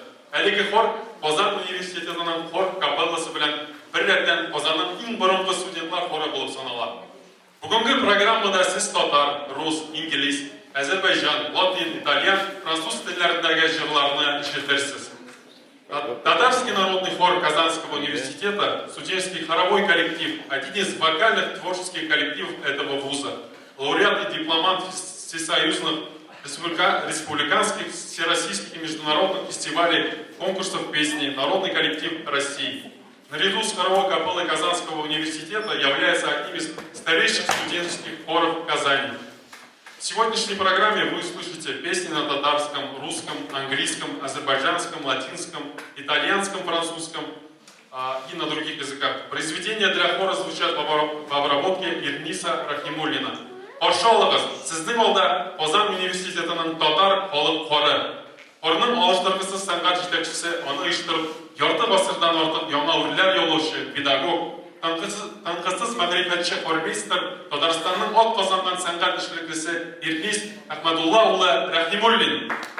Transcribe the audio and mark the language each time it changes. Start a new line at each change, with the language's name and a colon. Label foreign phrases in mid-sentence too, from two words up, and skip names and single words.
Tatar: Әлеге хор Казан университетының хор капелласы белән беррәттән Казанның иң борынгы студентлар хоры булып санала. Бүгенге программада сез татар, рус, инглиз, Азербайджан, латин, итальян, француз телләрендәге җырларны ишетерсез.
Russian: Татарский народный хор Казанского университета, студенческий хоровой коллектив, один из вокальных творческих коллективов этого вуза, лауреат и дипломант всесоюзных, республиканских, всероссийских и международных фестивалей, конкурсов песни, народный коллектив России. Наряду с хоровой капеллой Казанского университета является одним из старейших студенческих хоров Казани. В сегодняшней программе вы услышите песни на татарском, русском, английском, азербайджанском, латинском, итальянском, французском и на других языках. Произведения для хора звучат в обработке Ирниса Рахимуллина.
Tatar: Оршалыгыз, сезнең алда Казан университетының татар халык хоры. Хорның алыштыргысыз сәнгать җитәкчесе, аны оештырып, ярты гасырдан артык яңа үрләр яулаучы, педагог, тәнкыйтьсез мәгърифәтче хормейстер, Татарстанның ат казанган сәнгать эшлеклесе Ирнис Әхмәдулла улы Рахимуллин.